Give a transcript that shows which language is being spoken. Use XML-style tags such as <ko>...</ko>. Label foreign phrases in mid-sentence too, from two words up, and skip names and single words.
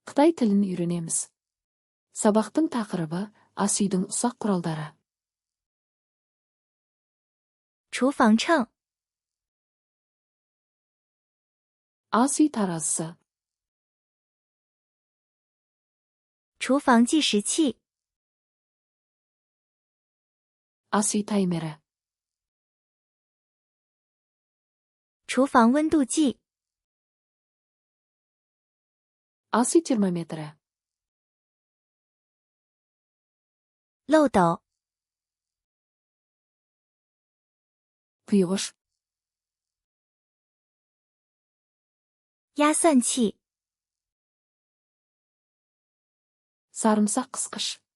<kk>Қытай тілін үйренеміз. Сабақтың тақырыбы ас үйдің ұсақ құралдары.</kk> <zh>厨房秤</zh> <kk>Ас үй таразысы.</kk> <zh>厨房计时器</zh> <kk>Ас үй таймері.</kk> <zh>厨房温度计</zh> <kk>Ас үй термометрі.</kk> <zh>漏斗</zh> <kk>Құйғыш.</kk> <zh>压算器</zh> <kk>Сарымсақ қысқыш.</kk>